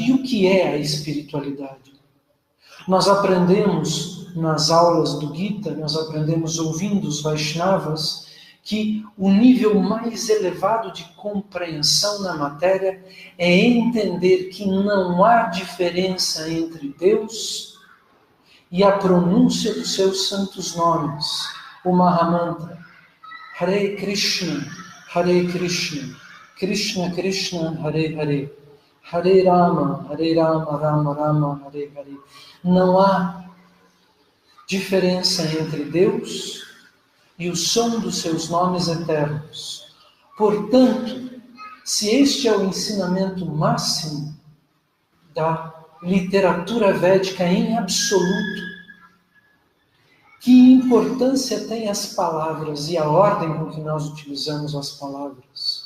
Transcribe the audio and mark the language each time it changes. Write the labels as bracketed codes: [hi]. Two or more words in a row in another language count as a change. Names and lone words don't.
[pt] E o que é a espiritualidade? Nós aprendemos nas aulas do Gita, nós aprendemos ouvindo os Vaishnavas, que o nível mais elevado de compreensão na matéria é entender que não há diferença entre Deus e a pronúncia dos seus santos nomes, o Mahamantra. [sa] Hare Krishna, Krishna Krishna, Hare Hare, Hare Rama, Rama Rama, Hare Hare. [pt] Não há diferença entre Deus e o som dos seus nomes eternos. Portanto, se este é o ensinamento máximo da literatura védica em absoluto, que importância tem as palavras e a ordem com que nós utilizamos as palavras?